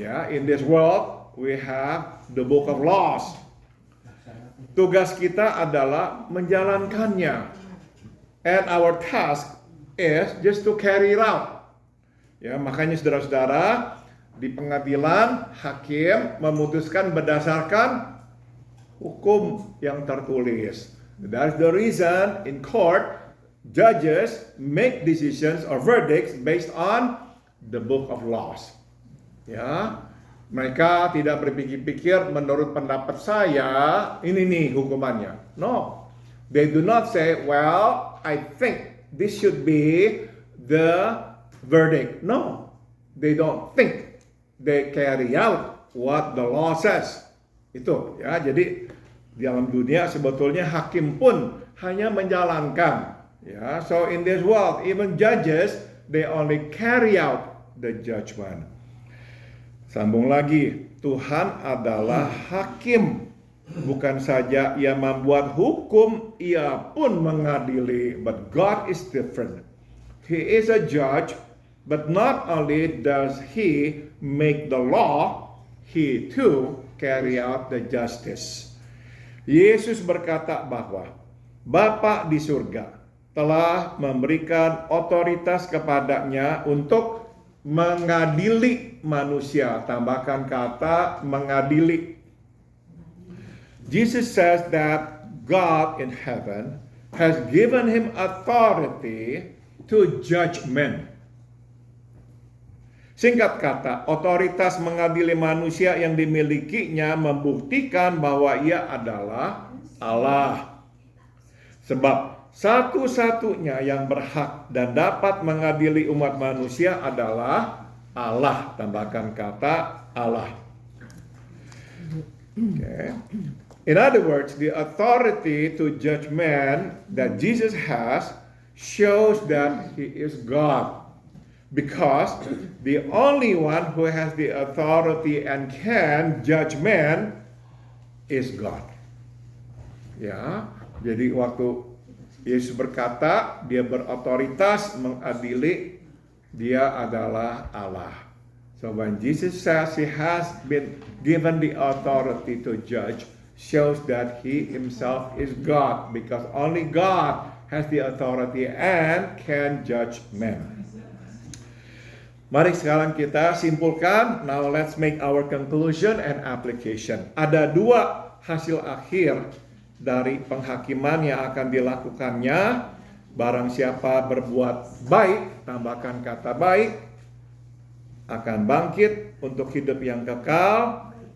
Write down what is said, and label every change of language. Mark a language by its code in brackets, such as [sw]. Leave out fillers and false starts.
[en] In this world, we have the book of laws. [id] Tugas kita adalah menjalankannya. [en] And our task is just to carry it out. [id] Makanya saudara-saudara, Di pengadilan, hakim memutuskan berdasarkan hukum yang tertulis. [en] That's the reason in court, judges make decisions or verdicts based on the book of laws. [id] Ya, mereka tidak berpikir-pikir menurut pendapat saya, ini nih hukumannya. [en] No, they do not say, well, I think this should be the verdict. No, they don't think. They carry out what the law says. [id] Itu ya, jadi di dalam dunia sebetulnya hakim pun hanya menjalankan. [en] Ya, so in this world, even judges, they only carry out the judgment. [id] Sambung lagi, Tuhan adalah hakim. Bukan saja ia membuat hukum, ia pun mengadili. [en] But God is different. He is a judge, but not only does He make the law, He too carry out the justice. [id] Yesus berkata bahwa Bapa di surga telah memberikan otoritas kepadanya untuk mengadili manusia. Tambahkan kata mengadili. [en] Jesus says that God in heaven has given him authority to judge men. [id] Singkat kata, otoritas mengadili manusia yang dimilikinya membuktikan bahwa ia adalah Allah. Sebab satu-satunya yang berhak dan dapat mengadili umat manusia adalah Allah. Tambahkan kata Allah. [en] Okay. In other words, the authority to judge man that Jesus has shows that he is God. Because the only one who has the authority and can judge man is God. [id] Ya, jadi waktu Yesus berkata dia berotoritas mengadili, dia adalah Allah. [en] So when Jesus says he has been given the authority to judge, shows that he himself is God, because only God has the authority and can judge men. [id] Mari sekarang kita simpulkan. [en] Now let's make our conclusion and application. [id] Ada dua hasil akhir dari penghakiman yang akan dilakukannya. Barang siapa berbuat baik, tambahkan kata baik, akan bangkit untuk hidup yang kekal.